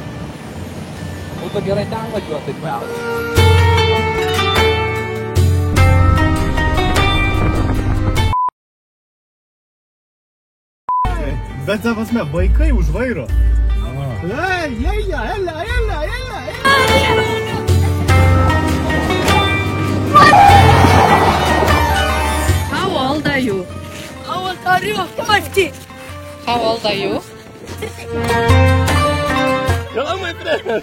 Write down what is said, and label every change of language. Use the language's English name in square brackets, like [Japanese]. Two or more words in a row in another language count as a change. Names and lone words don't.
[Lithuanian] Būtų gerai ten važiuoti, taip vėl. Bet ta prasme, vaikai už vairo. [English] How old are you? How old are you? 50. How old are you? Hello, my friend.